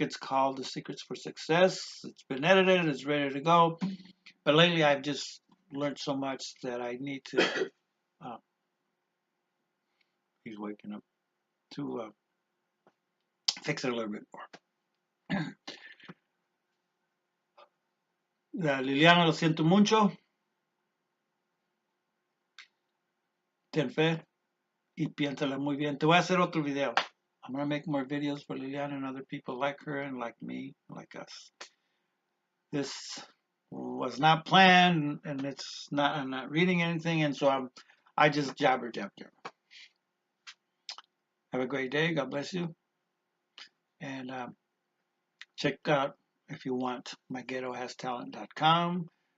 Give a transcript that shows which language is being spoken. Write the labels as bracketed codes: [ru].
[en] It's called The Secrets for Success. It's been edited. It's ready to go. But lately, I've just learned so much that I need to. Uh, he's waking up to fix it a little bit more. [es] Liliana, lo siento mucho. Ten fe y piénsala muy bien. Te voy a hacer otro video. [en] I'm gonna make more videos for Liliana and other people like her and like me, like us. This was not planned, and it's not. I'm not reading anything, and so I just jabber jabber. Have a great day. God bless you, and check out if you want myghettohastalent.com.